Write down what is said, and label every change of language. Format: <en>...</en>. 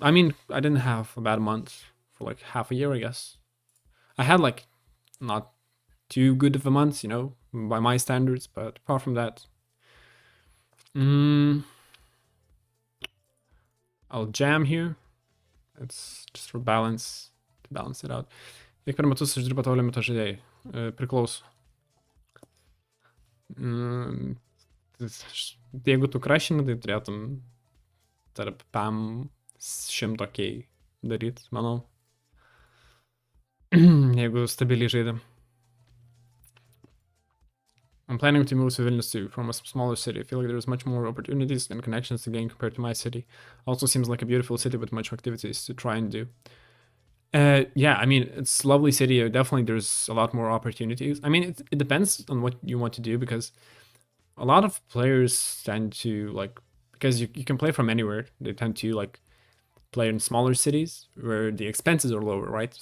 <en>I mean, I didn't have a bad month for like half a year, I guess. I had like not too good of a month, by my standards, but apart from that, mm, I'll jam here. It's just for balance, to balance it out.</en> <lt>Kiek per metus uždirba tavo limito žaidėjai? Priklauso. Mm, Jeigu tu krašini, tai turėtum tarp PAM 100k daryt, manau. Jeigu stabiliai žaidėm.</lt> <en>I'm planning to move to Vilnius too, from a smaller city. I feel like there's much more opportunities and connections to gain compared to my city. Also seems like a beautiful city with much activities to try and do. Yeah, I mean, it's a lovely city. Definitely there's a lot more opportunities. I mean, it depends on what you want to do, because a lot of players tend to like, because you can play from anywhere, they tend to like play in smaller cities where the expenses are lower, right?</en>